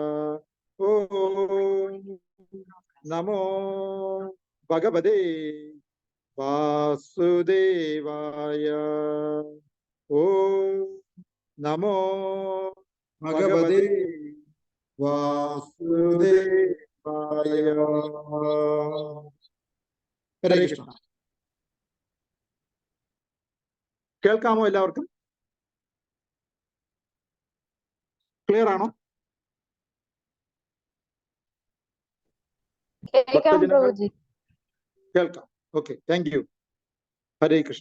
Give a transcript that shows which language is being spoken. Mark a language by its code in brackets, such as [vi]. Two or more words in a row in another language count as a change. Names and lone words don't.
[sa] ॐ नमो भगवते वासुदेवाय. ॐ नमो भगवते वासुदेवाय. [ml] ഹരേ കൃഷ്ണ. കേൾക്കാമോ എല്ലാവർക്കും? ക്ലിയർ ആണോ? കേൾക്കാം. ഓക്കെ, [en] thank you. [ml] ഹരേ കൃഷ്ണ.